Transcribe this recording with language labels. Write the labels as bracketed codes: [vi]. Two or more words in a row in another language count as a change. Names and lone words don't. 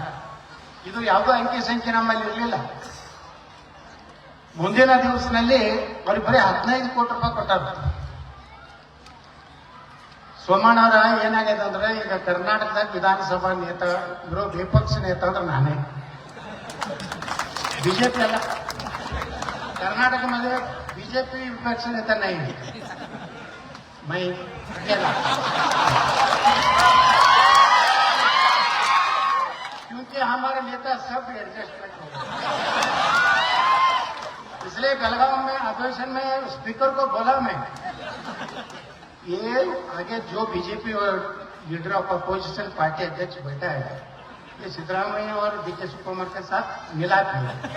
[kn] ಇದು ಯಾವುದೋ ಅಂಕಿ ಸಂಖ್ಯೆ ನಮ್ಮಲ್ಲಿ ಇರಲಿಲ್ಲ. ಮುಂದಿನ ದಿವಸದಲ್ಲಿ ಅವ್ರಿಗೆ ಬರೀ 15 ಕೋಟಿ ರೂಪಾಯಿ ಕೊಟ್ಟಾರ. ಸೋಮಣ್ಣವರ ಏನಾಗಿದೆ ಅಂದ್ರೆ ಈಗ ಕರ್ನಾಟಕದಾಗ ವಿಧಾನಸಭಾ ನೇತ ವಿಪಕ್ಷ ನೇತ ಅಂದ್ರೆ ನಾನೇ. ಬಿಜೆಪಿ ಅಲ್ಲ, [hi] कर्नाटक मध्ये बीजेपी विपक्ष नेता नहीं मैं अकेला, क्योंकि हमारे नेता सब एडजस्टमेंट हो गए. इसलिए बेलगांव में अधिवेशन में स्पीकर को बोला मैं, ये आगे जो बीजेपी और [en] leader of opposition party [hi] अध्यक्ष बैठा है ये सिद्धरामैया और DK शिवकुमार के साथ मिला किया.